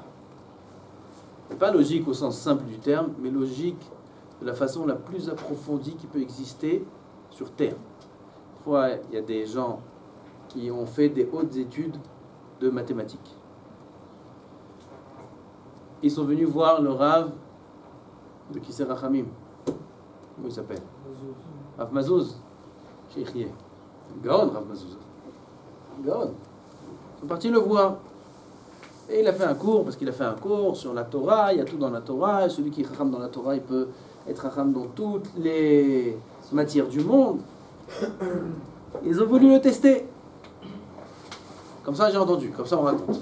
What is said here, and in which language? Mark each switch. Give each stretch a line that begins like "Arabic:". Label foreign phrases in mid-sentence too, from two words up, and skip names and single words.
French: Pas logique au sens simple du terme, mais logique de la façon la plus approfondie qui peut exister sur Terre. Parfois, il y a des gens qui ont fait des hautes études de mathématiques. Ils sont venus voir le Rav de Kisser Rachamim. Comment il s'appelle? Rav Mazouz. Sheikhieh. Gaon, Rav Mazouz. Gaon. Ils sont partis le voir. Et il a fait un cours, parce qu'il a fait un cours sur la Torah, il y a tout dans la Torah, et celui qui est Chacham dans la Torah, il peut être Chacham dans toutes les matières du monde. Ils ont voulu le tester. Comme ça j'ai entendu, comme ça on raconte.